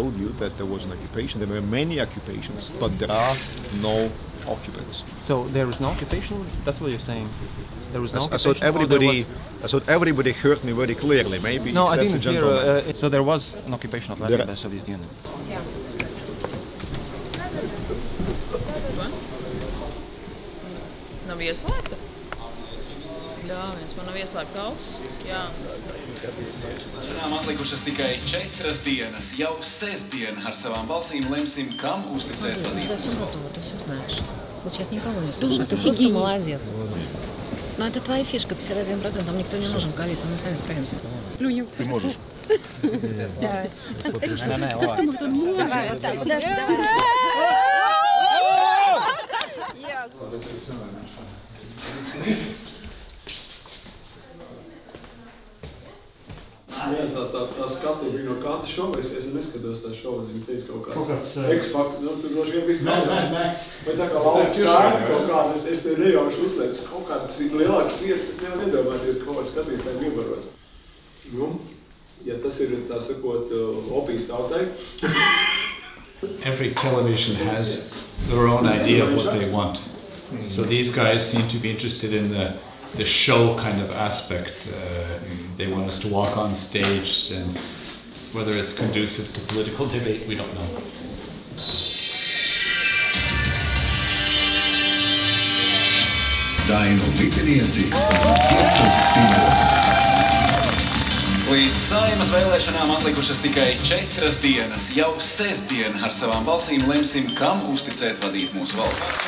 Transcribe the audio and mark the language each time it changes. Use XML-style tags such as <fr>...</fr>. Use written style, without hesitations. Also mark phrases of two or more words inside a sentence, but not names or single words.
<en>told you that there was an occupation. There were many occupations, but there are no occupants. So there is no occupation? That's what you're saying? There was no I thought everybody heard me very clearly, maybe no, except I didn't the gentleman. hear. So there was an occupation of Latvia by the Soviet Union? Yeah.</en> <lv>Nav ieslēgta? Ļaunis, man nav ieslēgta auss. Jā. Šodien atlikušas tikai 4 dienas. Jau sestdien ar savām balsīm lemsim, kam uzticēt vadību.</lv> <ru>Ты все знаешь. Вот сейчас никого не слушаешь. Ты просто молодец. Но это твоя фишка, 51%. Там никто не нужен, коалиция, мы сами справимся. Ты можешь. Давай.</ru> <lv>Tā skatu bija no katra šova, es neskatos tā šova, viņi teica kaut kāds X-faktu, nu, tur droši vien viss kādā. Vai tā kā lauka sāka kaut kādas, es te nejauši uzliecu, kaut kādas lielākas sviestas, es nevar iedomāties, ko var skatītājiem iebarot. Nu, ja tas ir, tā sakot, opijas tautai.</lv> <en>Every television has their own idea of what they want. So these guys seem to be interested in the show kind of aspect. They want us to walk on stage, and whether it's conducive to political debate, we don't know.</en> <lv>Līdz Saeimas vēlēšanām atlikušas tikai 4 dienas. Jau sestdien ar savām balsīm lemsim, kam uzticēt vadīt mūsu valsts.</lv>